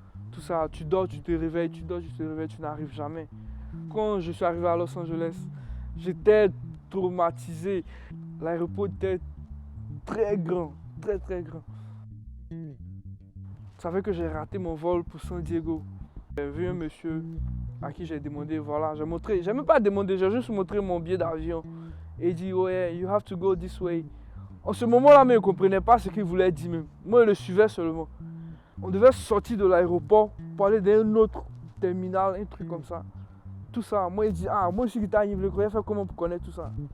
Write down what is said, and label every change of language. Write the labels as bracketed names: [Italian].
[French] Tout ça, tu dors, tu te réveilles, tu dors, tu te réveilles, tu n'arrives jamais. Quand je suis arrivé à Los Angeles, j'étais traumatisé. L'aéroport était très grand, très très grand. Ça fait que j'ai raté mon vol pour San Diego. J'ai vu un monsieur à qui j'ai demandé, voilà, j'ai même pas demandé, j'ai juste montré mon billet d'avion. Et il dit, ouais, [English] you have to go this way. [French] En ce moment-là, mais il ne comprenait pas ce qu'il voulait dire même. Moi, je le suivais seulement. On devait sortir de l'aéroport pour aller dans un autre terminal, un truc comme ça. Tout ça, moi, il dit, ah, moi, je suis guitariste, il voulait faire comment pour connaître tout ça.